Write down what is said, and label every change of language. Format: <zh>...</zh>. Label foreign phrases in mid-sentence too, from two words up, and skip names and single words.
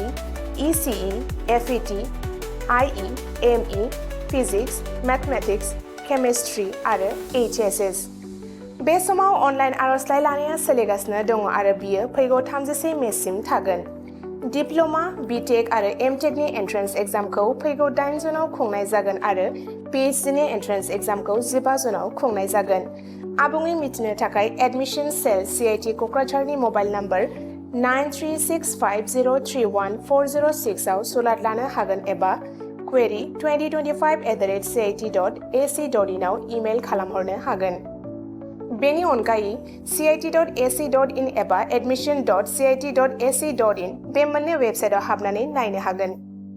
<brx>ECE, FET, IE, ME, फिजिक्स, मैथमेटिक्स केमिस्ट्रि आरो HSS बे समाव अनलाइन आर'जलाइ लानाया सोलिगासिनो दङ आरो बियो फैगौ 31 मेसिम थागोन डिप्ल'मा बिटेक आरो एमटेकनि एन्ट्रेन्स एग्जामखौ फैगौ 8 जुनाव खुंनाय जागोन आरो PhD नि एन्ट्रेन्स एग्जामखौ 15 जुनाव खुंनाय जागोन आबुङै मिथिनो थाखाय एडमिशन सेल CIT क'क्राझारनि मबाइल नम्बर 9365031406 आव सुलाद लानो हागोन एबा query 2025@cit.ac.in आव इमेल खालामहरनो हागोन बेनि अनगायै cit.ac.in एबा admission.cit.ac.in बे मोननै वेबसाइटआव हाबनानै नायनो हागोन</brx>